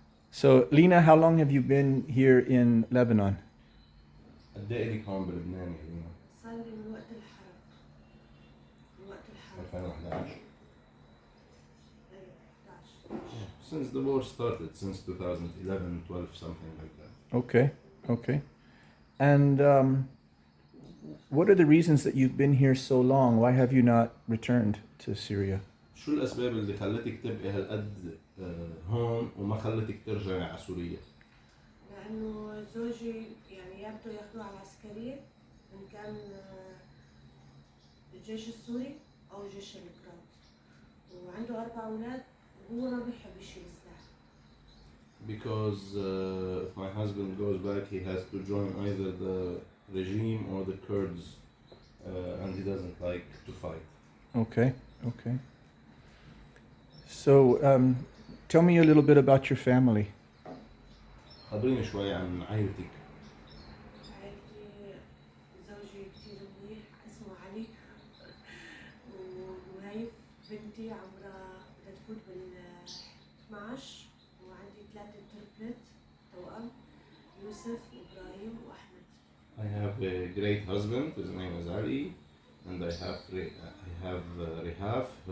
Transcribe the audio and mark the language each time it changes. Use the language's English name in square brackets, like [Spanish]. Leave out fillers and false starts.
[English] So, Lina, how long have you been here in Lebanon? [Arabic] قد ايه لك هون بلبنان يا لينا؟ صار لي من وقت الحرب. من وقت الحرب. 2011. إيه، 11. [English] Since the war started, since 2011, 12, something like that. Okay. Okay. And what are the reasons that you've been here so long? Why have you not returned to Syria? [Arabic] شو الأسباب اللي خلتك تبقي هالقد هون وما خلتك ترجعي على سوريا؟ لأنه زوجي يعني يبدو ياخذوه على العسكرية إن كان الجيش السوري أو الجيش الكرد، وعنده 4 أولاد وهو ما بيحب يشيل سلاح. [English] Because if my husband goes back, he has to join either the regime or the Kurds, and he doesn't like to fight. Okay. Okay. So, tell me a little bit about your family. [Arabic] خبريني شوي عن عائلتك. عائلتي زوجي كتير منيح اسمه علي وهيف بنتي عمرها بدها تفوت بال 12 وعندي 3 تربلت توأم يوسف وإبراهيم وأحمد. [English] I have a great husband. His name is Ali, and I have Rehaf.